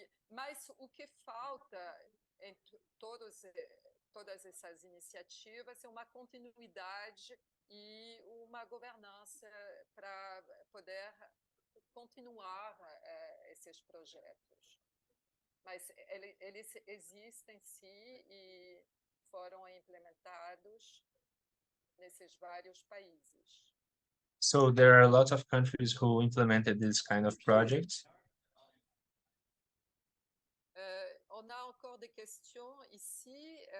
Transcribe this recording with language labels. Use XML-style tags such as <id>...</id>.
<pt>Mas o que falta em todas essas iniciativas é uma continuidade e uma governança para poder continuar esses projetos. Mas eles existem, sim, e foram implementados nesses vários países.</pt> <en>So there are a lot of countries who implemented this kind of projects.</en> <fr>On a encore des questions ici.</fr>